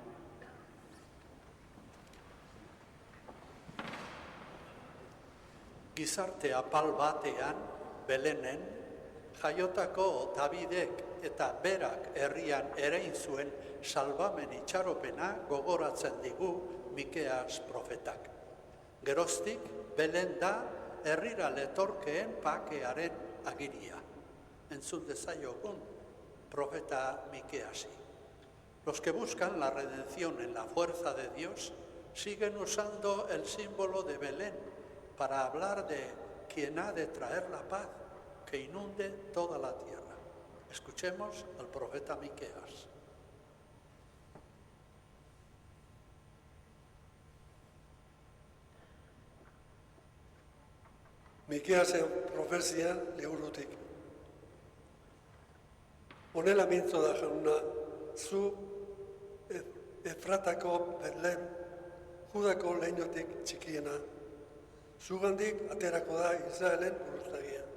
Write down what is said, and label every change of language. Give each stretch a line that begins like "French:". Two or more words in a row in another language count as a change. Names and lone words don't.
Basque: Gizarte apal batean, Belenen, jaiotako Davidek eta berak herrian erein zuen salbamen itxaropena gogoratzen digu Mikeas profetak. Geroztik, Belen da herrira letorkeen pakearen agiria. Entzun dezaiogun profeta Mikeasi.
Spanish: Los que buscan la redención en la fuerza de Dios siguen usando el símbolo de Belén para hablar de quien ha de traer la paz que inunde toda la tierra. Escuchemos al profeta Mikeas.
Basque: Mikeasen profezia liburutik. Honela mintzo da jauna, zu Efratako Betlehem, Judako leinotik txikiena, zugandik aterako da Israelen buruzagia.